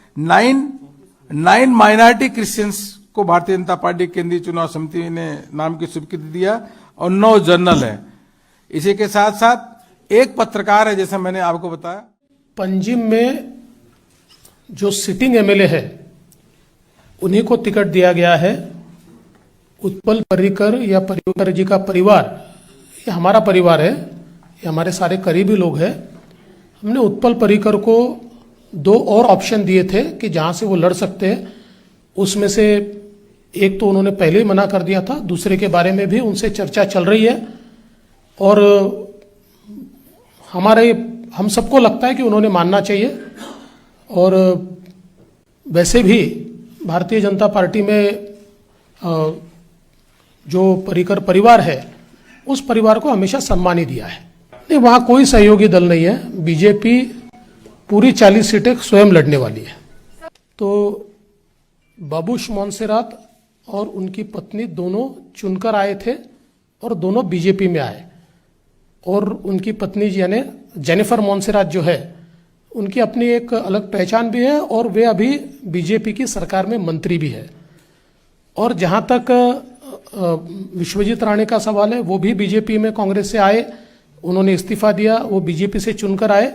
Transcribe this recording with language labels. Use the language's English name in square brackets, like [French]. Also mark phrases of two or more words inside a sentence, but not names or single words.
[Hindi] 9 [English] minority Christians [Hindi] को भारतीय जनता पार्टी केंद्रीय चुनाव समिति ने नाम की स्वीकृति दिया और 9 जनरल है। इसी के साथ साथ एक पत्रकार है, जैसा मैंने आपको बताया। पंजिम में जो [English] sitting MLA [Hindi] है उन्हीं को टिकट दिया गया है। उत्पल पर्रीकर या पर्रीकर जी का परिवार, ये हमारा परिवार है, ये हमारे सारे करीबी लोग हैं। हमने उत्पल पर्रीकर को 2 और ऑप्शन दिए थे कि जहां से वो लड़ सकते हैं। उसमें से एक तो उन्होंने पहले ही मना कर दिया था, दूसरे के बारे में भी उनसे चर्चा चल रही है और हम सबको लगता है कि उन्होंने मानना चाहिए। और वैसे भी भारतीय जनता पार्टी में जो पर्रीकर परिवार है उस परिवार को हमेशा सम्मान ही दिया है। नहीं, वहां कोई सहयोगी दल नहीं है। बीजेपी पूरी 40 सीटें स्वयं लड़ने वाली है। तो बाबूश मोन्सेरात और उनकी पत्नी दोनों चुनकर आए थे और दोनों बीजेपी में आए। और उनकी पत्नी यानी जेनिफर मोन्सेरात जो है, उनकी अपनी एक अलग पहचान भी है और वे अभी बीजेपी की सरकार में मंत्री भी है। और जहां तक विश्वजीत राणे का सवाल है, वो भी बीजेपी में कांग्रेस से आए, उन्होंने इस्तीफा दिया, वो बीजेपी से चुनकर आए।